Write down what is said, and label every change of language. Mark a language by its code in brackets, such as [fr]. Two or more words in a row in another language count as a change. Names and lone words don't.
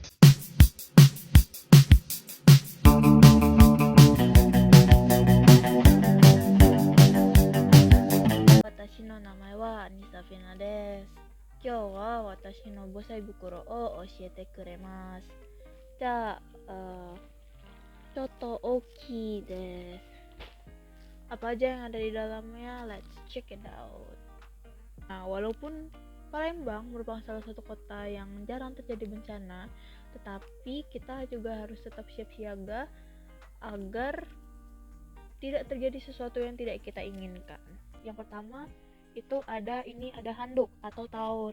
[ja] 私の名前はアニサフィナです。今日は私の防災袋を教えてくれます。じゃあ、ちょっと大きいです。 [id] Apa aja yang ada di dalamnya? [en] Let's check it out. [id] Nah, walaupun Palembang merupakan salah satu kota yang jarang terjadi bencana, tetapi kita juga harus tetap siap siaga agar tidak terjadi sesuatu yang tidak kita inginkan. Yang pertama itu ada handuk atau taur.